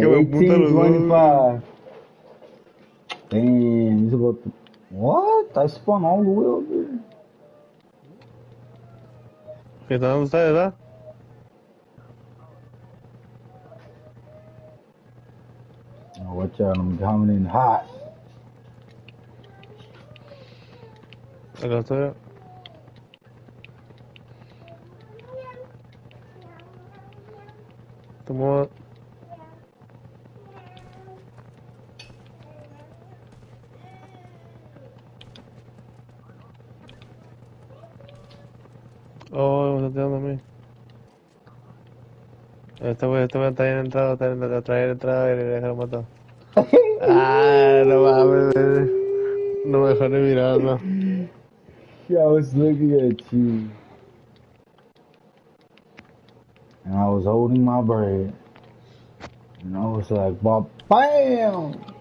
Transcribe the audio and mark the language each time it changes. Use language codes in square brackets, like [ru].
[es] que me apunta los dos, güey. [en] 18-25. Damn, he's about to... What? I spun all the way over there. [es] ¿Qué tal? ¿Dónde estás, verdad? [en] Oh, watch out, I'm coming in hot. [es] Acá estoy. Tomo. Oh, me está tirando a mí. Este güey está bien entrado, está bien entrado y le dejaron matar. Ah, no mames, güey. No me dejó ni mirarlo. [en] Yeah, I was looking at you, and I was holding my breath, and I was like, "Bam!"